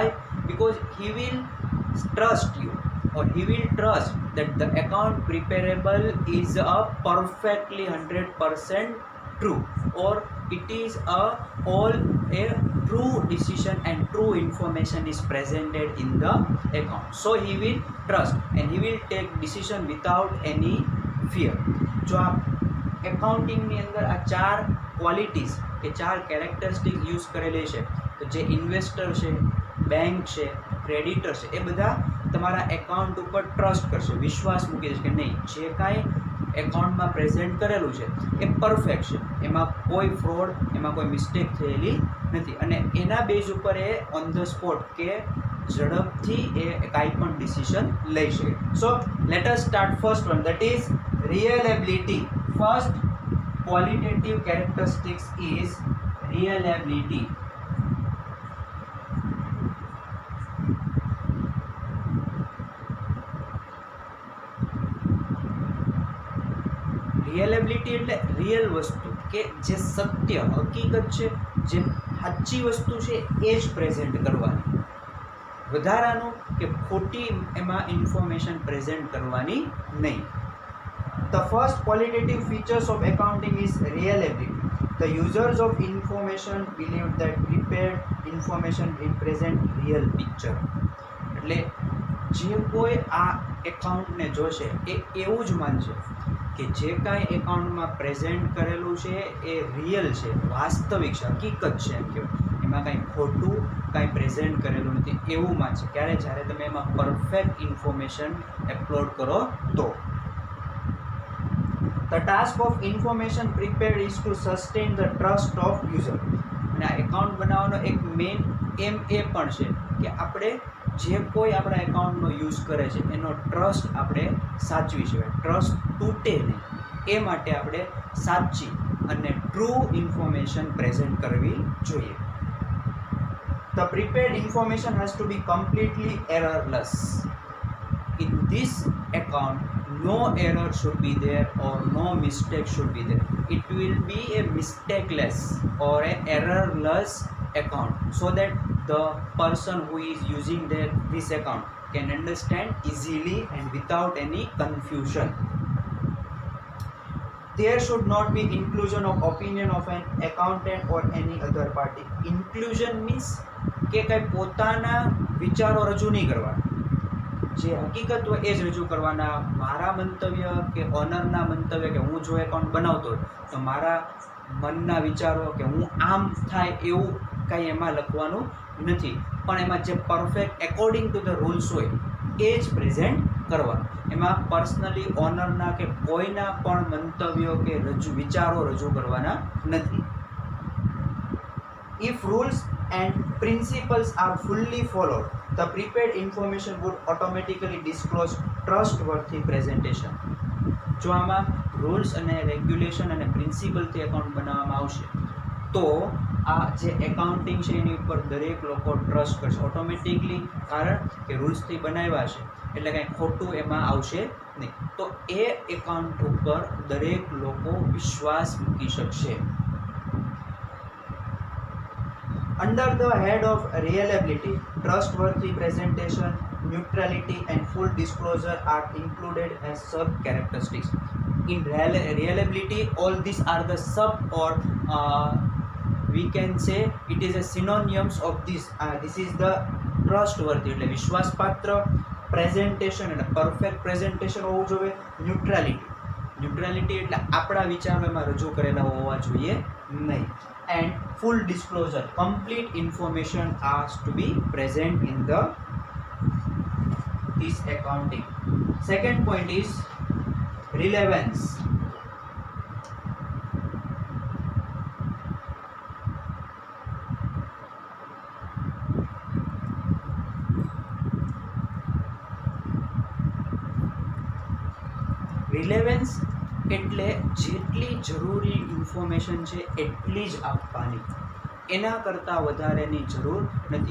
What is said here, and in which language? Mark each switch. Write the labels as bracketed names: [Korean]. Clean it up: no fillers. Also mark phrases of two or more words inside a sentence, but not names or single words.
[English] Because he will trust you, or he will trust that the account preparable is a perfectly 100% true, or it is a true decision and true information is presented in the account. So he will trust and he will take decision without any fear. [Gujarati] જો આ એકાઉન્ટિંગની અંદર આ ચાર ક્વોલિટીઝ કે ચાર કેરેક્ટરિસ્ટિક્સ યુઝ કરેલી છે, તો જે ઇન્વેસ્ટર છે, બેંક છે, ક્રેડિટર છે, એ બધા તમારા એકાઉન્ટ ઉપર ટ્રસ્ટ કરશે, વિશ્વાસ મૂકી દેશે કે નહીં, જે કાંઈ એકાઉન્ટમાં પ્રેઝન્ટ કરેલું છે એ પરફેક્ટ છે, એમાં કોઈ ફ્રોડ, એમાં કોઈ મિસ્ટેક થયેલી નથી, અને એના બેઝ ઉપર એ [English] on the spot [Gujarati] કે ઝડપથી એ કાંઈ પણ ડિસિઝન લઈ શકે. [English] So let us start first one, that is reliability. First qualitative characteristics is reliability. [Gujarati] રિયલેબિલિટી એટલે રિયલ વસ્તુ, કે જે સત્ય હકીકત છે, જે સાચી વસ્તુ છે એ જ પ્રેઝન્ટ કરવાની, વધારાનું કે ખોટી એમાં ઇન્ફોર્મેશન પ્રેઝન્ટ કરવાની નહીં. [English] The first qualitative features of accounting is reliability. The users of information believe that prepared information represent real picture. [Gujarati] એટલે જે કોઈ આ એકાઉન્ટને જોશે એ એવું જ માનશે કે જે કાંઈ એકાઉન્ટમાં પ્રેઝન્ટ કરેલું છે એ રિયલ છે, વાસ્તવિક છે, હકીકત છે, એમ કહેવાય, એમાં કાંઈ ખોટું કાંઈ પ્રેઝન્ટ કરેલું નથી એવું માનશે. ક્યારે? જ્યારે તમે એમાં [English] perfect information upload [Gujarati] કરો તો. [English] The task of information prepared is to sustain the trust of user. [Gujarati] અને આ એકાઉન્ટ બનાવવાનો એક [English] main aim [Gujarati] એ પણ છે કે આપણે જે કોઈ આપણા એકાઉન્ટનો યુઝ કરે છે એનો ટ્રસ્ટ આપણે સાચવી શકીએ, ટ્રસ્ટ તૂટે નહીં એ માટે આપણે સાચી અને [English] true information [Gujarati] પ્રેઝન્ટ કરવી જોઈએ. [English] The prepared information has to be completely errorless. In this account, no error should be there or no mistake should be there. It will be a mistakeless or a errorless account, so that the person who is using this account can understand easily and without any confusion. There should not be inclusion of opinion of an accountant or any other party. Inclusion means [Gujarati] કે કંઈ પોતાના વિચારો રજૂ નહીં કરવા, જે હકીકત હોય એ જ રજૂ કરવાના. મારા મંતવ્ય કે ઓનરના મંતવ્ય કે હું જો એકાઉન્ટ બનાવતો હોય તો મારા મનના વિચારો કે હું આમ થાય એવું કાંઈ એમાં લખવાનું નથી, પણ એમાં જે [English] perfect according to the rules [Gujarati] હોય એ જ પ્રેઝન્ટ કરવાનું. એમાં પર્સનલી ઓનરના કે કોઈના પણ મંતવ્યો કે વિચારો રજૂ કરવાના નથી. [English] If rules and principles are fully followed, the prepared information would automatically disclose trustworthy presentation. [Gujarati] જો આમાં રૂલ્સ અને રેગ્યુલેશન અને પ્રિન્સિપલથી એકાઉન્ટ બનાવવામાં આવશે તો આ જે એકાઉન્ટિંગ છે એની ઉપર દરેક લોકો ટ્રસ્ટ કરશે ઓટોમેટિકલી, કારણ કે રૂલ્સથી બનાવ્યા છે એટલે કાંઈ ખોટું એમાં આવશે નહીં. તો એ એકાઉન્ટ ઉપર દરેક લોકો વિશ્વાસ મૂકી શકશે. [English] Under the head of reliability, trustworthy presentation, neutrality and full disclosure are included as sub-characteristics. In reliability, all these are the sub or we can say it is a synonyms of this. This is the trustworthy [Gujarati] એટલે વિશ્વાસપાત્ર [English] presentation અને perfect presentation [Gujarati] હોવું જોઈએ. ન્યુટ્રાલિટી એટલે આપણા વિચારો એમાં રજૂ કરેલા હોવા જોઈએ નહીં. [English] And full disclosure, complete information has to be present in this accounting. Second point is relevance. [Gujarati] રિલેવન્સ એટલે જેટલી જરૂરી ઇન્ફોર્મેશન છે એટલી જ આપવાની, એના કરતાં વધારેની જરૂર નથી.